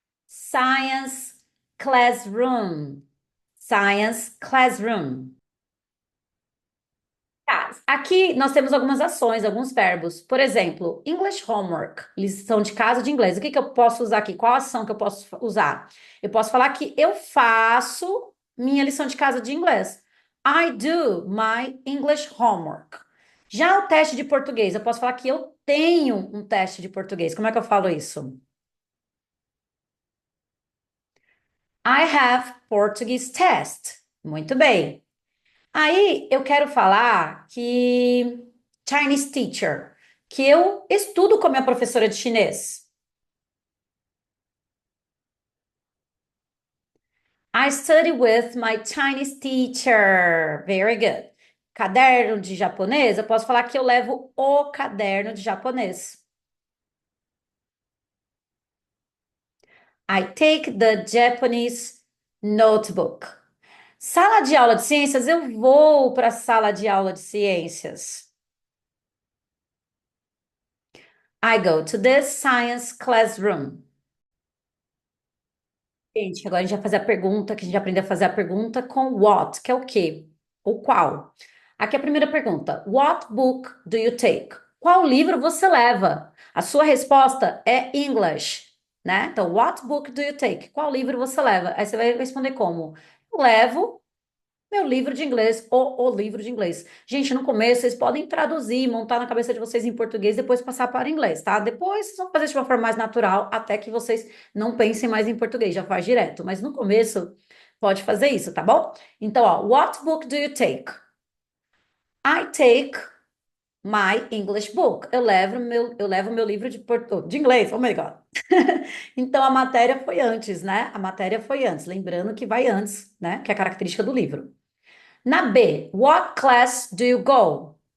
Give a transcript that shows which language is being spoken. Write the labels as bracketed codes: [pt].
[en] Science classroom. Science classroom. [pt] Tá, aqui nós temos algumas ações, alguns verbos. Por exemplo, [en] English homework, [pt] lição de casa de inglês. O que que eu posso usar aqui? Qual ação que eu posso usar? Eu posso falar que eu faço minha lição de casa de inglês. [en] I do my English homework. [pt] Já o teste de português, eu posso falar que eu tenho um teste de português. Como é que eu falo isso? [en] I have Portuguese test. [pt] Muito bem. Aí eu quero falar que [en] Chinese teacher, [pt] que eu estudo com a minha professora de chinês. [en] I study with my Chinese teacher. Very good. [pt] Caderno de japonês, eu posso falar que eu levo o caderno de japonês. I take the Japanese notebook. Sala de aula de ciências, eu vou para a sala de aula de ciências. [en] I go to the science classroom. [pt] Gente, agora a gente vai fazer a pergunta, que a gente aprende a fazer a pergunta com what, que é o quê? O qual. Aqui é a primeira pergunta. [en] What book do you take? [pt] Qual livro você leva? A sua resposta é English, né? Então, [en] what book do you take? [pt] Qual livro você leva? Aí você vai responder como? Eu levo Meu livro de inglês, o livro de inglês. Gente, no começo vocês podem traduzir, montar na cabeça de vocês em português, depois passar para inglês, tá? Depois vocês vão fazer de uma forma mais natural, até que vocês não pensem mais em português, já faz direto. Mas no começo, pode fazer isso, tá bom? [en] Então, ó, what book do you take? I take my English book. [pt] Eu levo meu livro de inglês. [en] Oh my God. [pt] Então a matéria foi antes, né? A matéria foi antes. Lembrando que vai antes, né? Que é a característica do livro. Na B, [en] what class do you go?